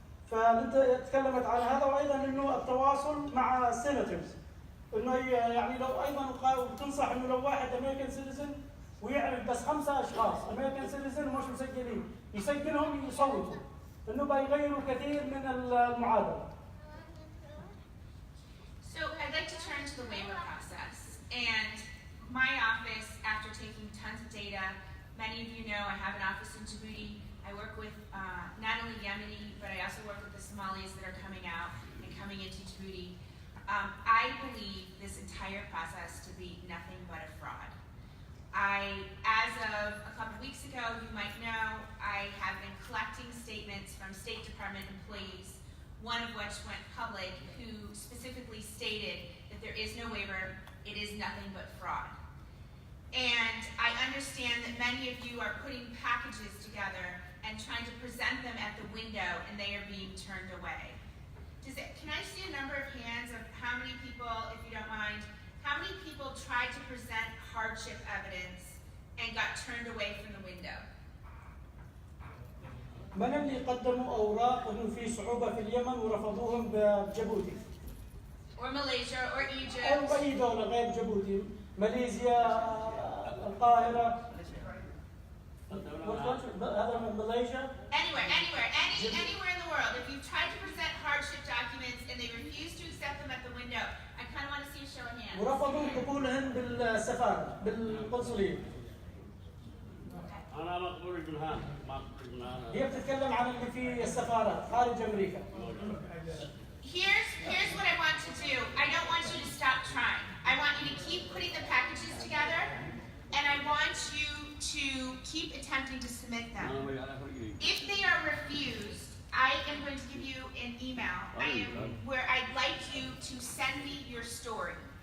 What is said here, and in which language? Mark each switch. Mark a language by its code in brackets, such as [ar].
[ar] فانت تكلمت عن هذا، وايضا انه التواصل مع السيناتورز، انه يعني لو ايضا بتنصح انه لو واحد [en] American citizen [ar] ويعرف بس 5 اشخاص امريكان سيتيزن مش مسجلين يسجلهم يصوتوا، انه بيغيروا كثير من المعادله. [en] So I'd like to turn to the waiver process. And my office, after taking tons of data, many of you know I have an office in Dawud. I work with not only Yemeni, but I also work with the Somalis that are coming out and coming into Dawud. I believe this entire process to be nothing but a fraud. As of a couple weeks ago, you might know, I have been collecting statements from State Department employees, one of which went public, who specifically stated that there is no waiver it is nothing but fraud. And I understand that many of you are putting packages together and trying to present them at the window, and they are being turned away. Can I see a number of hands of how many people, if you don't mind, how many people tried to present hardship evidence and got turned away from the window? [ar] من اللي قدموا أوراق إنه في صعوبة في اليمن ورفضوهم بجيبوتي؟ [en] Or Malaysia or Egypt. [ar] أو أي دولة غير جيبوتي، ماليزيا، القاهرة. هذا من ماليزيا. [en] Anywhere in the world. If you've tried to present hardship documents and they refuse to accept them at the window, I kind of want to see a show of hands. [ar] ورفضوا قبولهم بالسفارة، بالقنصلية. أنا مقبول بالهان، ما مقبول بالهان. هي بتتكلم عن اللي في السفارات خارج أمريكا. [en] Here's what I want to do. I don't want you to stop trying. I want you to keep putting the packages together, and I want you to keep attempting to submit them. If they are refused, I am going to give you an email where I'd like you to send me your story.